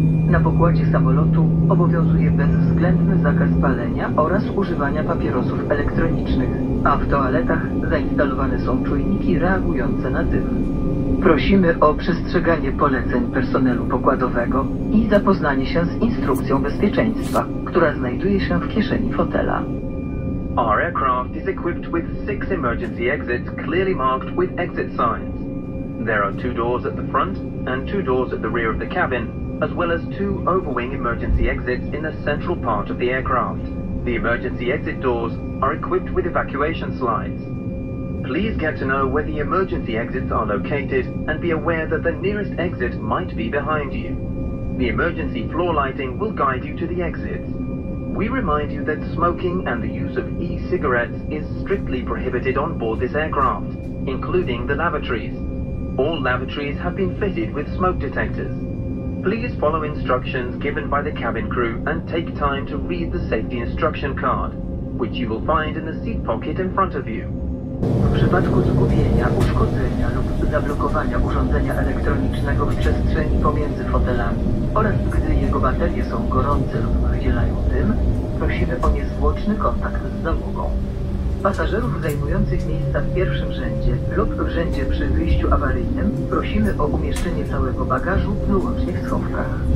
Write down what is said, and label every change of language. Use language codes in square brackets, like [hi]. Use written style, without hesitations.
[pl] Na pokładzie samolotu obowiązuje bezwzględny zakaz palenia oraz używania papierosów elektronicznych, a w toaletach zainstalowane są czujniki reagujące na dym. Prosimy o przestrzeganie poleceń personelu pokładowego i zapoznanie się z instrukcją bezpieczeństwa, która znajduje się w kieszeni fotela. [en] Our aircraft is equipped with 6 emergency exits clearly marked with exit signs. There are 2 doors at the front and 2 doors at the rear of the cabin, as well as 2 overwing emergency exits in the central part of the aircraft. The emergency exit doors are equipped with evacuation slides. Please get to know where the emergency exits are located and be aware that the nearest exit might be behind you. The emergency floor lighting will guide you to the exits. We remind you that smoking and the use of e-cigarettes is strictly prohibited on board this aircraft, including the lavatories. All lavatories have been fitted with smoke detectors. Please follow instructions given by the cabin crew and take time to read the safety instruction card. which you will find in the seat pocket in front of you. [pl] W przypadku zgubienia, uszkodzenia lub zablokowania urządzenia elektronicznego w przestrzeni pomiędzy fotelami oraz gdy jego baterie są gorące lub wydzielają dym, prosimy o niezwłoczny kontakt z załogą. Pasażerów zajmujących miejsca w pierwszym rzędzie lub w rzędzie przy wyjściu awaryjnym prosimy o umieszczenie całego bagażu wyłącznie w schowkach.